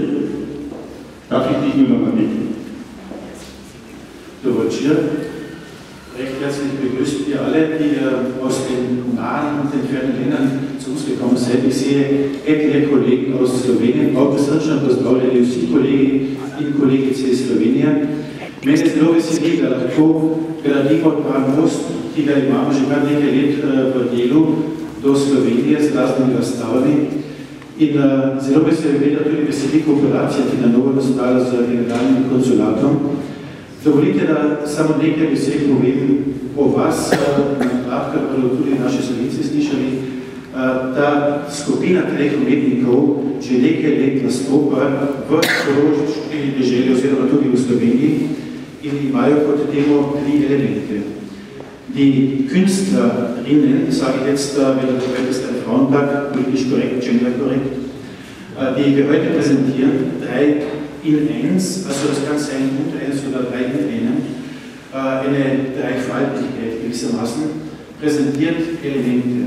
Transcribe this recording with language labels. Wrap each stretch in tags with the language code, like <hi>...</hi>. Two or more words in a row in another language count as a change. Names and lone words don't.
<de>Darf ich dich nur noch mal bitten? Recht herzlich begrüßen wir alle, die aus den nahen und entfernten Ländern zu uns gekommen sind. Ich sehe etliche Kollegen aus Slowenien, auch besonders aus der LUC-Kollegin,</de> <sl>in Kolegice Slovenija. Mene zelo veseli, da lahko gradimo ta most, ki ga imamo že kar nekaj let v delu do Slovenije z raznimi razstavami. In zelo me seveda tudi veseli kooperacija, ki na novo nastala z generalnim konsulatom. Dovolite, da samo nekaj besed povem o vas, kar bodo tudi naši Slovenci slišali. Ta skupina treh umetnikov že nekaj let nastopa v Koroški deželi oziroma tudi v Sloveniji in imajo kot temo tri Elemente.</sl> <de>Die Künstlerinnen, sage ich jetzt, weil das ist ein Frauentag, politisch korrekt, genderkorrekt, die wir heute präsentieren, 3 in 1, also das kann sein unter 1 oder 3 in 1, eine Dreifaltigkeit gewissermaßen, präsentiert Elemente.</de>